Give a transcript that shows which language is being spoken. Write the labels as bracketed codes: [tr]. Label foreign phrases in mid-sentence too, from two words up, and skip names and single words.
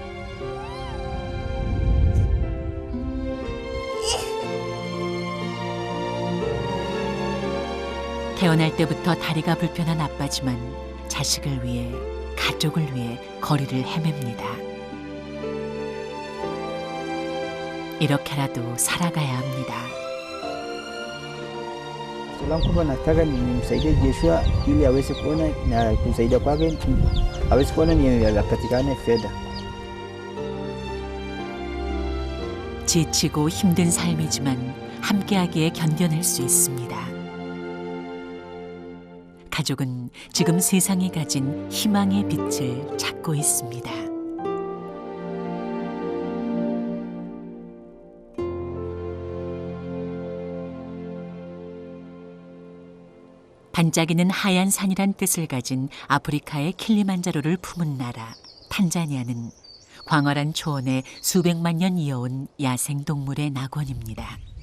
[ko] 태어날 때부터 다리가 불편한 아빠지만 자식을 위해, 가족을 위해 거리를 헤맵니다. 이렇게라도 살아가야 합니다. [sw] Langu kubwa nataka nimsaidie Joshua ili aweze kuona na kumsaidia kwake aweze kuona ni apatikane fedha. [ko] 지치고 힘든 삶이지만 함께하기에 견뎌낼 수 있습니다. 가족은 지금 세상이 가진 희망의 빛을 찾고 있습니다. 반짝이는 하얀 산이란 뜻을 가진 아프리카의 킬리만자로를 품은 나라 탄자니아는 광활한 초원에 수백만 년 이어온 야생동물의 낙원입니다.